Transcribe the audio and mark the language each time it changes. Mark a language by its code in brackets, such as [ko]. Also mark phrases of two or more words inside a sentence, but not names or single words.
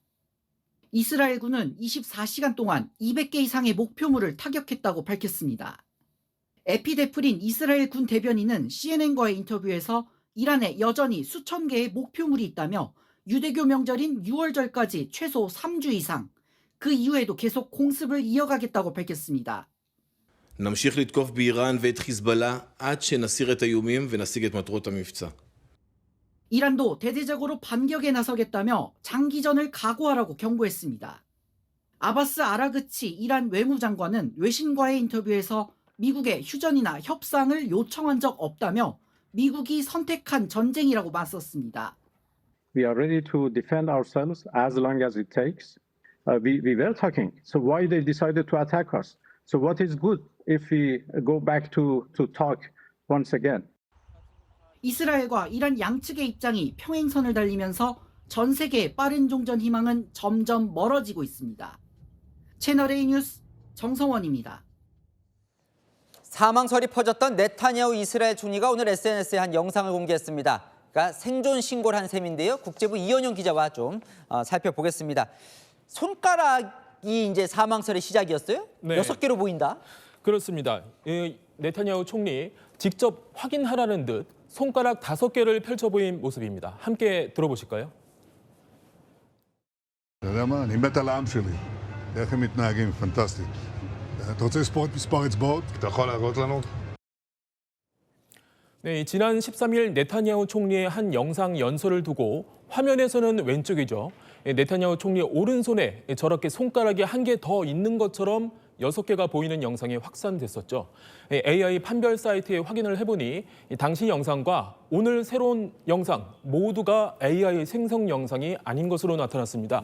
[ko] 이스라엘군은 24시간 동안 200개 이상의 목표물을 타격했다고 밝혔습니다. 에피데프린 이스라엘 군 대변인은 CNN과의 인터뷰에서 이란에 여전히 수천 개의 목표물이 있다며 유대교 명절인 6월절까지 최소 3주 이상, 그 이후에도 계속 공습을 이어가겠다고 밝혔습니다. [he] נמשיך לתקוף באיראן ואת חיזבאללה עד שנסיר את האיומים ונשיג את מטרות המבצע. [ko] 이란도 대대적으로 반격에 나서겠다며 장기전을 각오하라고 경고했습니다. 아바스 아라그치 이란 외무장관은 외신과의 인터뷰에서 미국에 휴전이나 협상을 요청한 적 없다며 미국이 선택한 전쟁이라고 맞섰습니다. [en] We are ready to defend ourselves as long as it takes. We were talking. So why they decided to attack us? So what is good if we go back to talk once again? [ko] 이스라엘과 이란 양측의 입장이 평행선을 달리면서 전 세계의 빠른 종전 희망은 점점 멀어지고 있습니다. 채널A 뉴스 정성원입니다. 사망설이 퍼졌던 네타냐후 이스라엘 총리가 오늘 SNS에 한 영상을 공개했습니다. 그러니까 생존 신고를 한 셈인데요. 국제부 이현용 기자와 좀 살펴보겠습니다. 손가락이 이제 사망설의 시작이었어요? 네. 6개로 보인다. 그렇습니다. 네타냐후 총리 직접 확인하라는 듯 손가락 5개를 펼쳐 보인 모습입니다. 함께 들어보실까요? [he] אתה יודע מה? אני מת על העם שלי. איך הם מתנהגים, פנטסטי. אתה רוצה לספור את מספר אצבעות? אתה יכול להראות לנו? [ko] 네, 지난 13일 네타냐후 총리의 한 영상 연설을 두고 화면에서는 왼쪽이죠. 네타냐후 총리의 오른손에 저렇게 손가락이 한 개 더 있는 것처럼 6개가 보이는 영상이 확산됐었죠. AI 판별 사이트에 확인을 해보니 당시 영상과 오늘 새로운 영상 모두가 AI 생성 영상이 아닌 것으로 나타났습니다.